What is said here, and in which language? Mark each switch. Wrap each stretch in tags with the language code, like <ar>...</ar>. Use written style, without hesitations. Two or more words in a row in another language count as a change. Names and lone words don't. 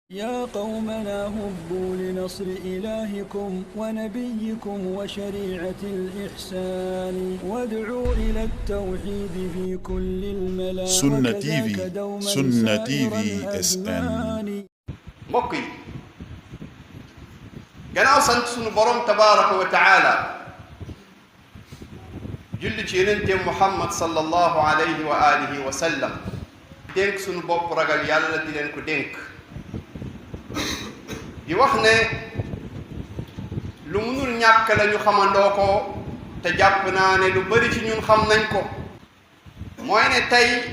<ar>يا قومنا هبوا لنصر إلهكم ونبيكم وشريعة الإحسان وادعوا إلى التوحيد في كل الملا Sunna TV Sunna TV SN</ar> <wo>mbokk yi gannaaw sant sunu borom</wo> <ar>تبارك وتعالى</ar> <wo>julli ci yonente Muhammad</wo> <ar>صلى الله عليه وعلى آله وسلم</ar> <wo>dénk sunu bopp ragal yàlla di leen ko dénk di wax ne lu munul ñàkk la ñu xamandoo ko te jàpp naa ne lu bari ci ñun xam nañ ko mooy ne tey</wo>